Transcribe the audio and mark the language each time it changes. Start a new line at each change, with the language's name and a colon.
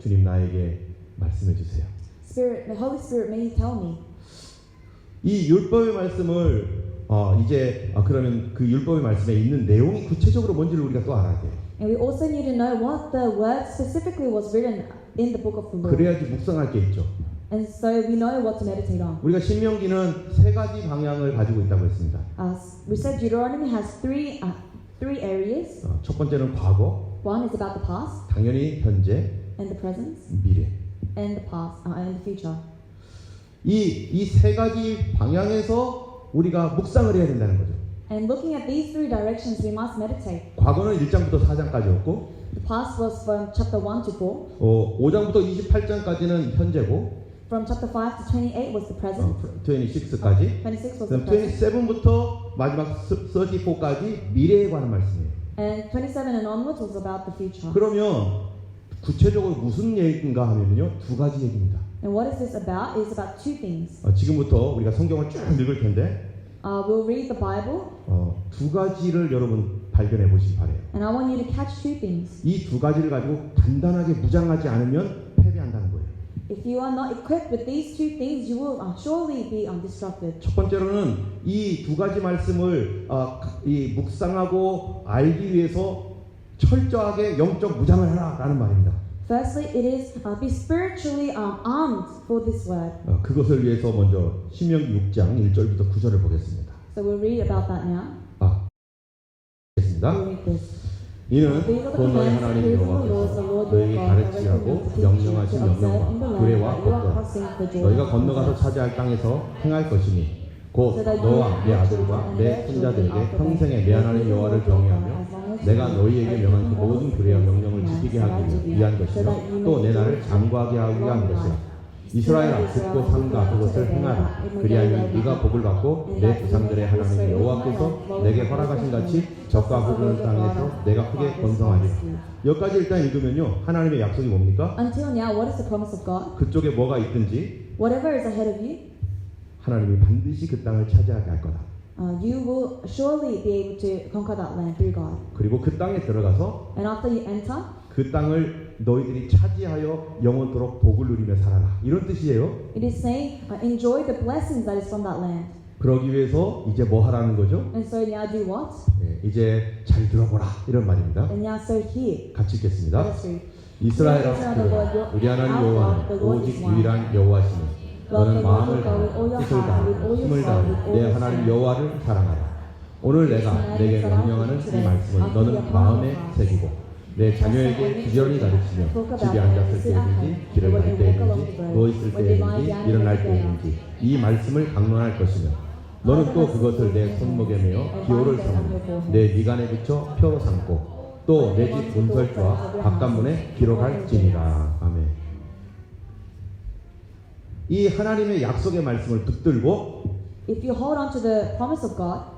Korean: 주님 나에게 말씀해 주세요.
English: Spirit, the Holy Spirit, may you tell me.
Korean: 이 율법의 말씀을 그러면 그 율법의 말씀에 있는 내용이 구체적으로 뭔지를 우리가 또 알아야 돼요.
English: And we also need to know what the word specifically was written in the book of the law.
Korean: 그래야지 묵상할 게 있죠.
English: And so we know what to meditate on.
Korean: 우리가 신명기는 세 가지 방향을 가지고 있다고 했습니다.
English: We said Deuteronomy has three areas.
Korean: 첫 번째는 과거,
English: One is about the past
Korean: 당연히 현재,
English: and the present
Korean: 미래.
English: and the past and the future.
Korean: 이 세 가지 방향에서 우리가 묵상을 해야 된다는 거죠.
English: And looking at these three directions, we must meditate.
Korean: 과거는 1장부터 4장까지였고,
English: The past was from chapter 1 to 4.
Korean: 5장부터 28장까지는 현재고,
English: From chapter 5 to 28 was the present.
Korean: 26까지,
English: 26 was the
Korean: 그다음
English: present.
Korean: 27부터 마지막 34까지 미래에 관한 말씀이에요.
English: And 27 and onwards was about the future.
Korean: 그러면 구체적으로 무슨 얘기인가 하면요, 두 가지 얘기입니다.
English: And what is this about? It's about two things.
Korean: 지금부터 우리가 성경을 쭉 읽을 텐데
English: We'll read the Bible,
Korean: 두 가지를 여러분 발견해 보시기 바래요.
English: and I want you to catch two things.
Korean: 이 두 가지를 가지고 단단하게 무장하지 않으면 패배한다는 거예요.
English: If you are not equipped with these two things, you will surely be destructed.
Korean: 첫 번째로는 이 두 가지 말씀을 이 묵상하고 알기 위해서 철저하게 영적 무장을 하라라는 말입니다.
English: Firstly, it is be spiritually armed for this word.
Korean: 그것을 위해서 먼저 신명기 6장 1절부터 9절을 보겠습니다.
English: So we'll read about that now.
Korean: 보겠습니다.
English: We'll read this.
Korean: 이는 곧 너희 하나님 여호와께서 너희에게 가르치라고 명령하신 명령과 규례와 법도 너희가 건너가서 차지할 땅에서 행할 것이니 곧 너와 내 아들과 내 손자들에게 평생에 내 하나님 여호와를 경외하며 내가 너희에게 명한 그 모든 규례와 명령을 지키게 하기 위한 것이며 또 내 나를 장구하게 하기 위한 것이라. 이스라엘아 듣고 삼가 그것을 행하라. 그리하면 네가 복을 받고 내 조상들의 하나님 여호와께서 내게 허락하신 같이 적과 흑을 땅에서 내가 크게 번성하리라. 여기까지 일단 읽으면요, 하나님의 약속이 뭡니까?
English: Until now, what is the promise of God?
Korean: 그쪽에 뭐가 있든지
English: Whatever is ahead of you,
Korean: 하나님이 반드시 그 땅을 차지하게 할 거다.
English: you will surely be able to conquer that land through God.
Korean: 그리고 그 땅에 들어가서
English: And after you enter,
Korean: 그 땅을 너희들이 차지하여 영원토록 복을 누리며 살아라. 이런 뜻이에요.
English: it is saying, enjoy the blessings that is from that land.
Korean: 그러기 위해서 이제 뭐 하라는 거죠?
English: And so now do what?
Korean: 이제 잘 들어보라 이런 말입니다.
English: And now so here.
Korean: 같이 읽겠습니다.
English: Let us read.
Korean: 이스라엘아 들으라. 우리 하나님 여호와는 오직 유일한 여호와시니 너는 마음을 다하고 뜻을 다하고 힘을 다하고 내 하나님 여호와를 사랑하라. 오늘 내가 내게 명령하는 이 말씀을 너는 마음에 새기고 내 자녀에게 부지런히 가르치며 집에 앉았을 때든지 길을 갈 때든지 누워있을 때든지 일어날 때든지 이 말씀을 강론할 것이며 너는 또 그것을 내 손목에 메어 기호를 삼으며 내 미간에 붙여 표로 삼고 또 내 집 문설주와 바깥문에 기록할지니라. 아멘. 이 하나님의 약속의 말씀을 붙들고
English: If you hold on to the promise of God,